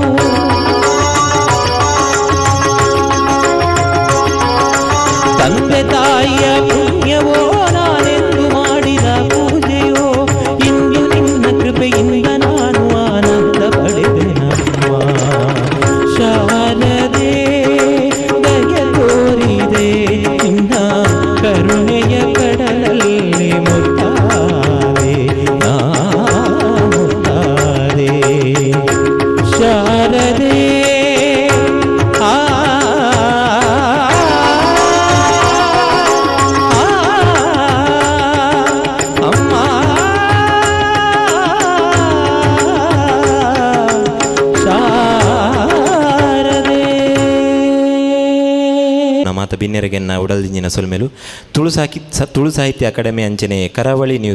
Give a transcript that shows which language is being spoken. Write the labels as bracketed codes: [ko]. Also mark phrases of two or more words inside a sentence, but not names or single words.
[kn] ತಂದೆ ತಾಯಿಯ ಪುಣ್ಯವೋ ನಾನೆಂದು ಮಾಡಿದ ಪೂಜೆಯೋ ಇಂದು ನಿನ್ನ ಕೃಪೆಯಿಂದ ನಾನು ಆನಂದ ಪಡೆದೆನಮ್ಮ ಶಾರದೆ ದಯ ತೋರಿದೆ ನಿನ್ನ ಕರುಣೆಯ ಕಡಲಲ್ಲಿ ಮುತ್ತಾದೆ ನಾ ಮುತ್ತಾದೆ [tcy] ಶಾರದೆ ಆ ಅಮ್ಮ ಮಾತ ಬಿನ್ನೆರಗೆನ್ನ ಉಡಲ್ದಿಂಜಿನ ಸೊಲ್ಮೆಲು ತುಳು ಸಾಹಿತ್ಯ ಅಕಾಡೆಮಿ ಅಂಚನೆ ಕರಾವಳಿ